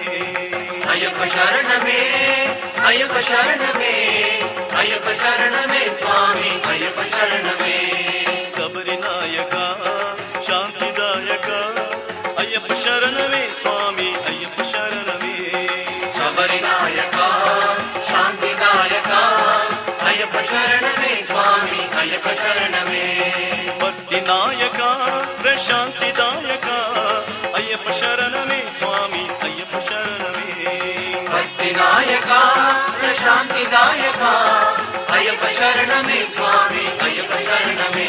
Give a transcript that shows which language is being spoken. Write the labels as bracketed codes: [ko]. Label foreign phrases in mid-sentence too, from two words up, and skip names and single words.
[ta] ஐயப்ப சரணமே, ஐயப்ப சரணமே, ஐயப்ப சரணமே சுவாமி ஐயப்ப சரணமே. சபரிநாயகா சாந்திதாயகா ஐயப்ப சரணமே சுவாமி ஐயப்ப சரணமே [kn] ಶರಣಮೇ ಸ್ವಾಮಿ ಅಯ್ಯಪ್ಪ ಶರಣಮೇ ಭಕ್ತಿನಾಯಕ ಪ್ರಶಾಂತಿದಾಯಕ ಅಯ್ಯಪ್ಪ ಶರಣಮೇ ಸ್ವಾಮಿ ಅಯ್ಯಪ್ಪ ಶರಣಮೇ ಭಕ್ತಿನಾಯಕ ಪ್ರಶಾಂತಿದಾಯಕ ಅಯ್ಯಪ್ಪ ಶರಣಮೇ ಸ್ವಾಮಿ ಅಯ್ಯಪ್ಪ ಶರಣಮೇ